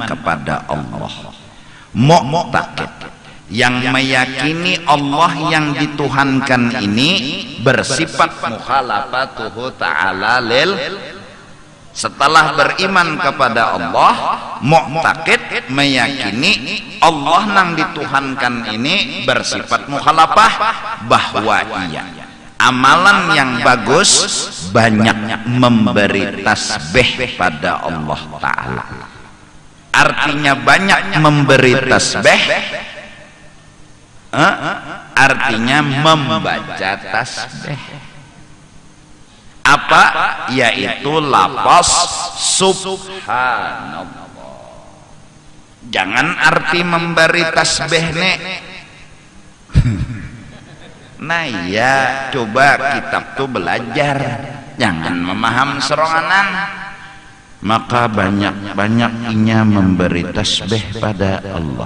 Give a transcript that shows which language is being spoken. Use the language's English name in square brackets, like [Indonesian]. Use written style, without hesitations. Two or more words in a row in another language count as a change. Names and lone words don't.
[Indonesian] kepada Allah, mu'taqid yang meyakini Allah yang dituhankan ini bersifat [Arabic] مخالفته تعالى لل, [Indonesian] setelah beriman kepada Allah mu'taqid meyakini Allah yang dituhankan ini bersifat mukhalafah, bahwa ia amalan yang bagus banyak memberi tasbih pada Allah Ta'ala. Artinya banyak memberi tasbih, artinya membaca tasbih. Apa? Yaitu lafaz subhanallah. [Banjar] Jangan arti memberi tasbih nek. Nah ya, coba kitab tuh belajar, jangan memaham seronganan. Maka banyak-banyak inya memberi tasbih pada Allah.